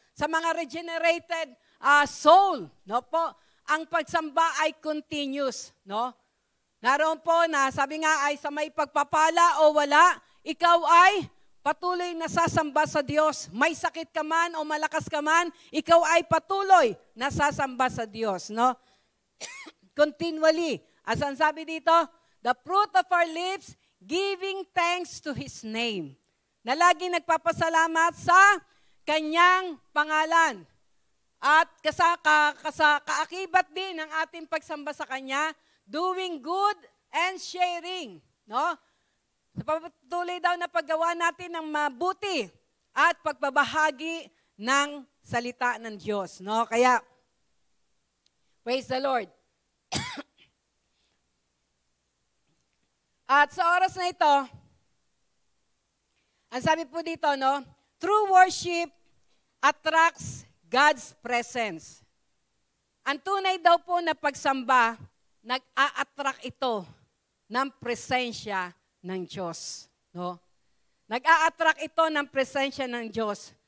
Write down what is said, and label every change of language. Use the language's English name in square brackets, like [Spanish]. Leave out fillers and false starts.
[Filipino] sa mga [English] regenerated soul, [Filipino] no po, ang pagsamba ay continuous, no? Naroon po na sabi nga ay sa may pagpapala o wala, ikaw ay patuloy na sasamba sa Diyos. May sakit ka man o malakas ka man, ikaw ay patuloy na sasamba sa Diyos, no? [English] Continually. As [Filipino] ang sabi dito, [English] the fruit of our lips, giving thanks to His name. [Filipino] Na laging nagpapasalamat sa Kanyang pangalan. At kaakibat din ng ating pagsamba sa Kanya, [English] doing good and sharing. [Filipino] No? Sa patuloy daw na paggawa natin ng mabuti at pagbabahagi ng salita ng Diyos. No? [English] Kaya, praise the Lord. [Filipino] At sa oras na ito, ang sabi po dito, no? [English] True worship attracts God's presence. [Filipino] Ang tunay daw po na pagsamba, nag-a-attract ito ng presensya ng Diyos. No? Nag-a-attract ito ng presensya ng Diyos.